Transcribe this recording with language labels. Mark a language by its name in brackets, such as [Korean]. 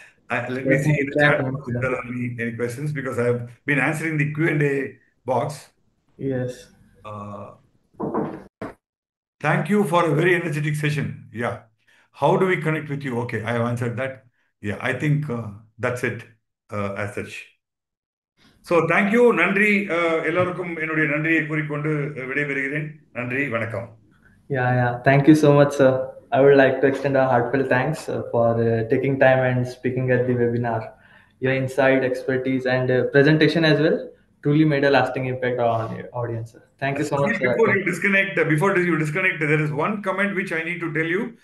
[English] Let me see in the chat box if there are any questions, because I have been answering the Q&A box. Yes. Thank you for a very energetic session. Yeah. How do we connect with you? Okay, I have answered that. Yeah, I think that's it as such. So thank you. [Tamil] நன்றி. எல்லாருக்கும் என்னுடைய நன்றியை கூறிக்கொண்டு விடைபெறுகிறேன். நன்றி, வணக்கம். [English] Yeah. Thank you so much, sir. I would like to extend a heartfelt thanks for taking time and speaking at the webinar. Your insight, expertise, and presentation as well truly made a lasting impact on your audience, sir. Thank you so much, sir. Before you disconnect, there is one comment which I need to tell you.